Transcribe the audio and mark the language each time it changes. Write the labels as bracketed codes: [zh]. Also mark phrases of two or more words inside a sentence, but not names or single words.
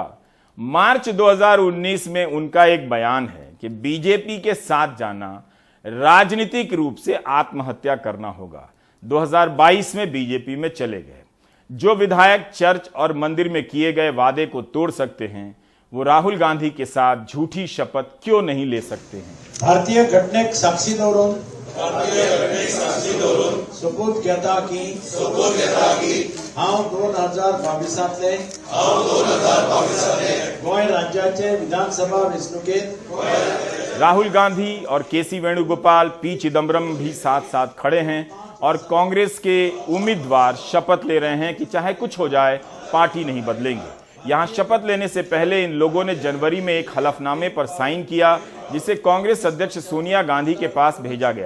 [hi] मार्च 2019 में उनका एक बयान है कि बीजेपी के साथ जाना राजनीतिक रूप से आत्महत्या करना होगा। 2022 में बीजेपी में चले गए। जो विधायक चर्च और मंदिर में किए गए वादे को तोड़ सकते हैं, वो राहुल गांधी के साथ झूठी शपथ क्यों नहीं ले सकते हैं? [kok] भारतीय घटनेक साक्षी दवरून सोपूत घेता की हांव 2022 गोंय राज्याचे विधानसभा वेंचणुकेत [hi] राहुल गांधी और केसी वेणुगोपाल, पी चिदम्बरम भी साथ साथ खड़े हैं और कांग्रेस के उम्मीदवार शपथ ले रहे हैं कि चाहे कुछ हो जाए पार्टी नहीं बदलेंगे। यहां शपथ लेने से पहले इन लोगों ने जनवरी में एक हलफनामे पर साइन किया, जिसे कांग्रेस अध्यक्ष सोनिया गांधी के पास भेजा गया।